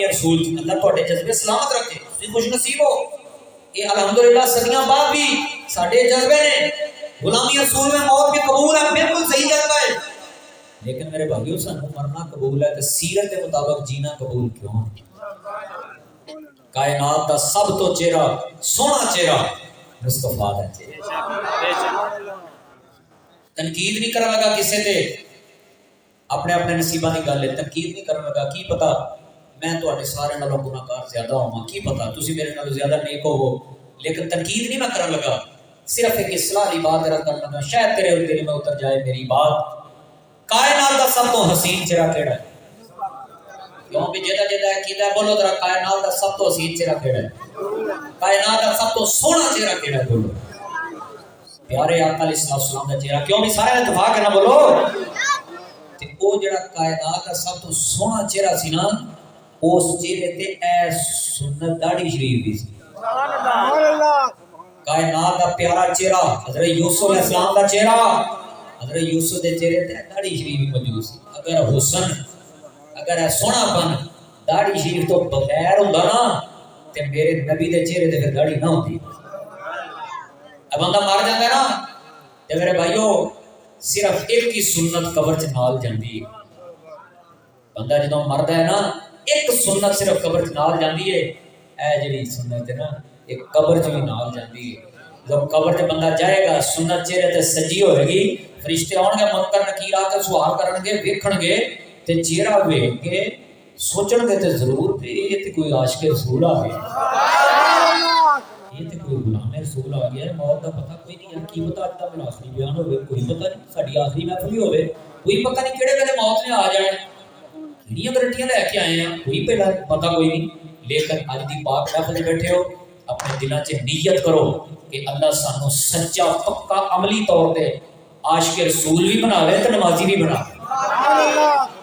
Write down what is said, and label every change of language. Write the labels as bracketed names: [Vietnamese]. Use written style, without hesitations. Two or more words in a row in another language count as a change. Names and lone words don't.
[Punjabi] رسول اللہ تواڈے جذبے سلامت رکھے تسی خوش نصیب ہو یہ الحمدللہ صدیاں بعد بھی ساڈے جذبے نے [Urdu] غلامی رسول میں موت بھی قبول ہے بالکل صحیح جذبہ ہے [Punjabi] لیکن میرے بھائیو سانو مرنا قبول ہے [Urdu] تو سیرت کے مطابق جینا قبول کیوں [Punjabi] کائنات کا سب تو چہرہ سونا چہرہ مصطفیٰ دا چہرہ تنقید نہیں کرن لگا کسے تے اپنے اپنے نصیباں دی گل ہے تنقید نہیں کرن لگا کی پتہ میں تواڈے سارے نالوں گناہگار زیادہ ہواں کی پتہ تسی میرے نالوں زیادہ نیک ہوو لیکن تنقید نہیں میں کرن لگا [Urdu] صرف ایک اصلاح [Punjabi] دی بات کرن لگا [Urdu] شاید تیرے دل میں اتر جائے میری بات [Punjabi] کائنات دا سب تو حسین چہرہ کیڑا ہے کیوں بھی جدا عقیدہ ہے بولو ذرا کائنات دا سب تو حسین چہرہ کیڑا ہے کائنات دا سب تو سونا چہرہ کیڑا ہے بولو پیارے آقا علیہ السلام دا چہرہ کیوں بھی سارے اتفاق ہے نا بولو تے او جڑا کائنات دا سب تو سونا چہرہ سی نا اس چہرے تے اے سنت داڑھی شریف دی سی کائنات دا پیارا چہرہ حضرت یوسف علیہ السلام دا چہرہ حضرت یوسف دے چہرے تے داڑھی شریف موجود سی اگر حسن اگر ہے سونا پن داڑھی شریف تو بغیر ہوندا نا تے میرے نبی دے چہرے تے پھر داڑھی نہ ہوندی اب بندہ مر جاندا ہے نا تے میرے بھائیو صرف ایک ہی سنت قبر چ نال جاندی ہے بندہ جدوں مردا ہے نا ایک سنت صرف قبر چ نال جاندی ہے اے جڑی سنت ہے نا ایک قبر چ بھی نال جاندی ہے [Urdu] جب قبر تے بندہ جائے گا [Punjabi] سنت چہرے تے سجی ہوئے گی فرشتے آن گے منکر نکیر آ کے سوال کرن گے ویکھن گے تے چہرہ ویکھ کے سوچن گے تے ضرور تے یہ تے کوئی عاشق رسول آ گیا یہ تے کوئی غلام رسول آ گیا ہے موت دا پتہ کوئی نہیں کی پتہ اج دا میرا آخری بیان ہوے کوئی پتہ نہیں ساڈی آخری محفل ہی ہوے کوئی پتہ نہیں کیڑے ویلے موت نے آ جانا کیڑیاں گارنٹیاں لے کے آئے ہیں کوئی پہلا پتہ کوئی نہیں لیکن اج دی پاک محفل وچ بیٹھے ہو اپنے دلاں 'چ نیت کرو کہ اللہ سانو سچا پکا عملی طور تے عاشق رسول بھی بناوے تے نمازی بھی بناوے